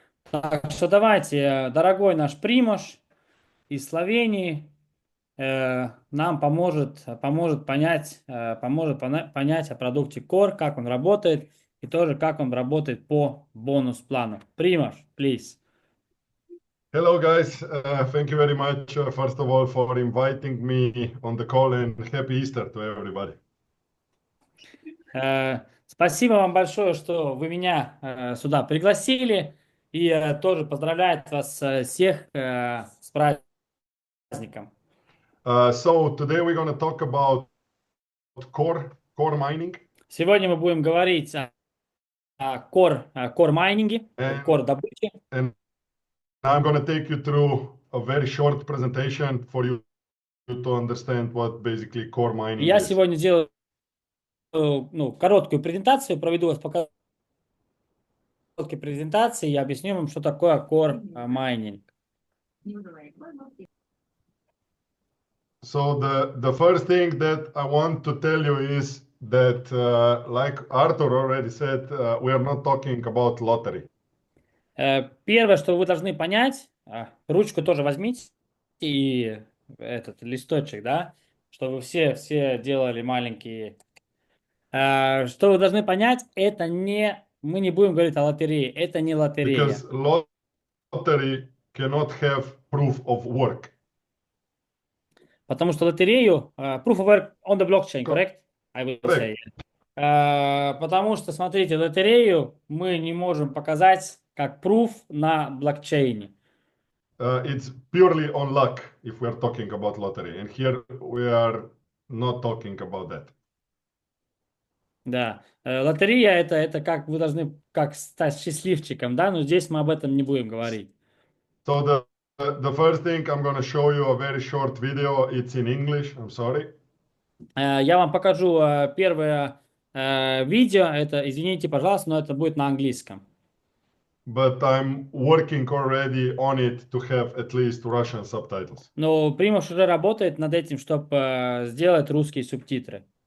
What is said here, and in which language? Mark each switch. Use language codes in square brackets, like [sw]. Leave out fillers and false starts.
[ru] Так что давайте, дорогой наш Примош из Словении, нам понять о продукте Core, как он работает, и тоже как он работает по бонус-плану. [en] Примаш, please. Hello, guys. Thank you very much, first of all, for inviting me on the call, and happy Easter to everybody. [ru] Спасибо вам большое, что вы меня сюда пригласили, и тоже поздравляю вас всех с праздником. [en] So today we're going to talk about core mining, [ru] Сегодня мы будем говорить о core майнинге, [en] and, [ru] core добыче. [en] and I'm going to take you through a very short presentation for you to understand what basically core mining [ru] Я [en] is. [ru] сегодня сделаю короткую презентацию, проведу вас по короткой презентации и объясню вам, что такое core майнинг. [en] So the first thing that I want to tell you is that, like Arthur already said, we are not talking about lottery. [ru] Первое, что вы должны понять, ручку тоже возьмите и этот листочек, да, чтобы все делали маленькие. Что вы должны понять, мы не будем говорить о лотерее, это не лотерея. [en] Because lottery cannot have proof of work. [ru] Потому что лотерею, [en] proof of work on the blockchain, correct? I will say. Correct. [ru] Потому что, смотрите, лотерею мы не можем показать как proof на блокчейне. [en] It's purely on luck if we are talking about lottery. And here we are not talking about that. [ru] Да, лотерея это как стать счастливчиком, да, но здесь мы об этом не будем говорить. [en] So the first thing I'm going to show you a very short video. It's in English. I'm sorry. [ru] Я вам покажу первое видео. Это, извините, пожалуйста, но это будет на английском. [en] But I'm working already on it to have at least Russian subtitles. [ru] Но Примуш уже работает над этим, чтобы сделать русские субтитры.